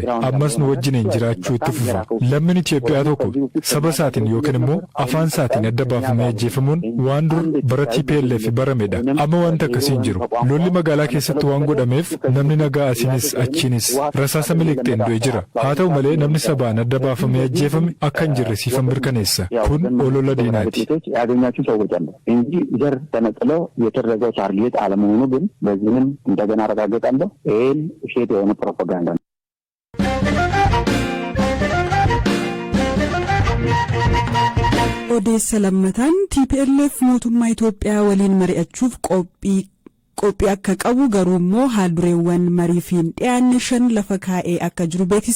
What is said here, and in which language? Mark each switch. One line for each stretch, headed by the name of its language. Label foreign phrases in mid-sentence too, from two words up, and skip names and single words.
Oromo: Ammas nu wajjiniin jiraachuu itti fufa. Lammiin Itoophiyaa tokko saba isaatiin yookiin immoo afaan isaatiin adda baafamee ajjeefamuun waan dur bara TPLF baramedha. Amma wanta akkasii hin jiru. Lolli magaalaa keessatti waan godhameef namni nagaa asiinis achiinis rasaasa miliqxeen du'e jira. Haa ta'u malee namni sabaan adda baafamee ajjeefame akka hin jirre siifan mirkaneessa. Kun olola diinaati.
Amharic: ያገኛችሁ ሰዎች አሉ እንጂ ዘር ተነጥለው የተደረገው ታርጌት አለመሆኑ ግን በዚህም እንደገና አረጋግጣለሁ። ይሄን ውሸት የሆነ ፕሮፓጋንዳ ነው።
Oromo: Odeessa lammataan TPLF mootummaa Itoophiyaa waliin mari'achuuf qophii akka qabu garuu immoo haaldureewwan mariifiin dhiyaanne 5 lafa kaa'ee akka jiru beeksise.